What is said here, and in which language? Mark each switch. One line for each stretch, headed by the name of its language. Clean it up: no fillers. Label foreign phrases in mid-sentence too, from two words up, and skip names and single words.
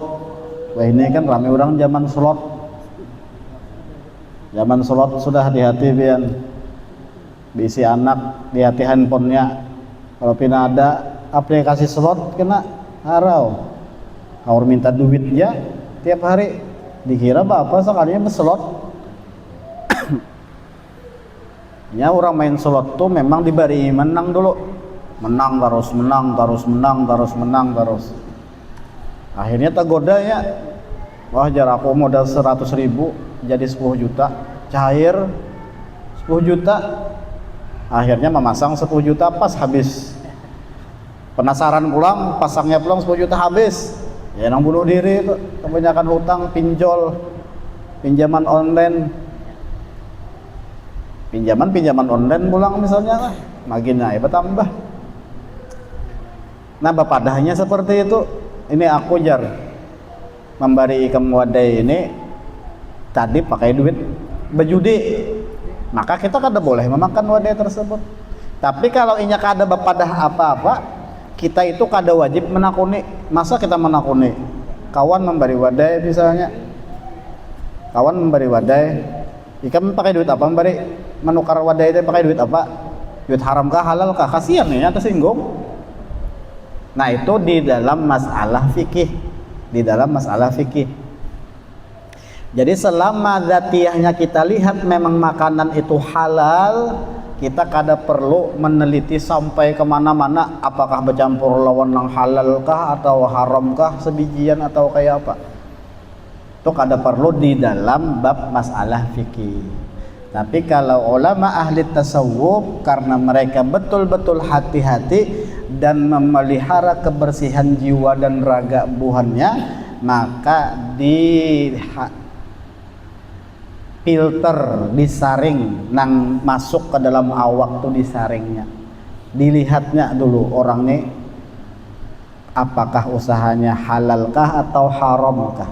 Indonesian: Wah, ini kan rame orang zaman slot. Zaman slot sudah hati-hati pian.
Banjar: Bisi anak di hati handphonenya. Kalau pina ada aplikasi slot kena harau. Haur minta duit ya tiap hari.
Indonesian: Dikira bapak sekalinya berslot. Ya, orang main slot tuh memang diberi menang dulu. Menang terus, menang terus, menang terus, menang terus. Akhirnya tergoda ya.
Banjar: Wah, jar aku modal 100.000 jadi 10 juta.
Indonesian: Cair 10 juta. Akhirnya memasang 10 juta pas habis.
Banjar: Penasaran pulang, pasangnya pulang 10 juta habis. Ya, nang bunuh diri itu, kebanyakan hutang, pinjol, pinjaman online. Pinjaman online pulang misalnya lah, makin naik bertambah. Nah, bapadahnya seperti itu. Ini aku jar memberi ikam wadai ini tadi pakai duit berjudi, maka kita kada boleh memakan wadai tersebut. Tapi kalau inya kada bapadah apa-apa, kita itu kada wajib menakuni. Masa kita menakuni? Kawan memberi wadai misalnya, kawan memberi wadai, ikam pakai duit apa memberi? Menukar wadai itu pakai duit apa? Duit haram kah, halal kah?
Indonesian: Kasihan ya, tersinggung. Nah, itu di dalam masalah fikih. Di dalam masalah fikih.
Banjar: Jadi selama zatiyahnya kita lihat memang makanan itu halal, kita kada perlu meneliti sampai kemana-mana apakah bercampur lawan yang halal kah atau haram kah, sebijian atau kayak apa. Itu kada perlu di dalam bab masalah fikih. Tapi kalau ulama ahli tasawuf karena mereka betul-betul hati-hati dan memelihara kebersihan jiwa dan raga buhannya, maka di filter, disaring nang masuk ke dalam awak tuh disaringnya.
Indonesian: Dilihatnya dulu orang nih apakah usahanya halalkah atau haramkah.